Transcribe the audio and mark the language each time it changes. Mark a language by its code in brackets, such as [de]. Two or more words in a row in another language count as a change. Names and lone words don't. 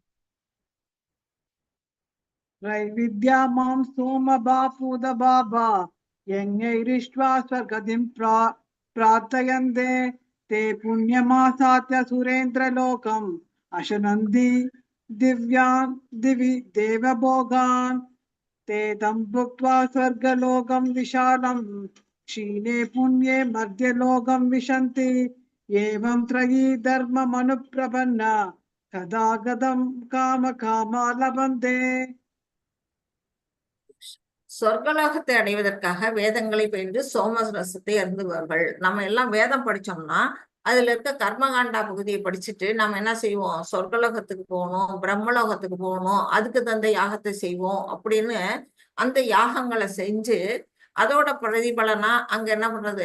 [sa] विद्या मां सोम पापूत पापा यज्ञैरिष्वा स्वर्गतिं प्रार्थयन्ते ते पुण्यमासाद्य सुरेन्द्र लोकम् अश्नन्ति दिव्यान् दिवि देवभोगान् ते तं भुक्त्वा स्वर्गलोकं विशालं क्षीणे पुण्ये मध्यलोकं विशन्ति एवं त्रयी धर्ममनुप्रपन्ना कदा गतं कामकामा लभन्ते. [ta] சொர்க்கலோகத்தை அடைவதற்காக வேதங்களை பயின்று சோமரசத்தை அருந்துவார்கள். நம்ம எல்லாம் வேதம் படிச்சோம்னா அதுல இருக்க கர்மகாண்டா பகுதியை படிச்சுட்டு நம்ம என்ன செய்வோம்? சொர்க்கலோகத்துக்கு போகணும், பிரம்மலோகத்துக்கு போகணும், அதுக்கு தந்த யாகத்தை செய்வோம் அப்படின்னு அந்த யாகங்களை செஞ்சு அதோட பிரதிபலனா அங்க என்ன பண்றது?